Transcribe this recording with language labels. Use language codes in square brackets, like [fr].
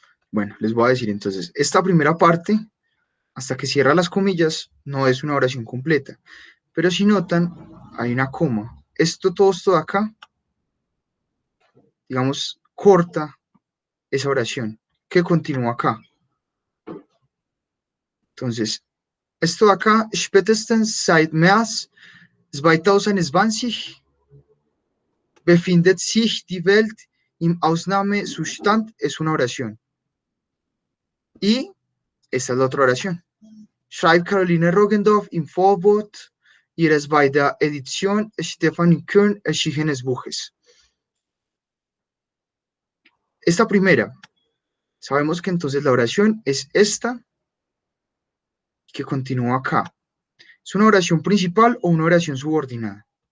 [es] Bueno, les voy a decir entonces, esta primera parte, hasta que cierra las comillas, no es una oración completa. Pero si notan, hay una coma. Todo esto de acá, digamos, corta esa oración que continúa acá. Entonces, esto de acá, [de] spätestens seit März 2020 befindet sich die Welt im Ausnahmezustand, [es] es una oración. Y esta es la otra oración. [de] Schreibt Caroline Roggendorf im Vorwort ihres bei der Edition Stefanie Kern erschienenen Buches. [es] Esta primera, sabemos que entonces la oración es esta que continúa acá. ¿Es una oración principal o una oración subordinada?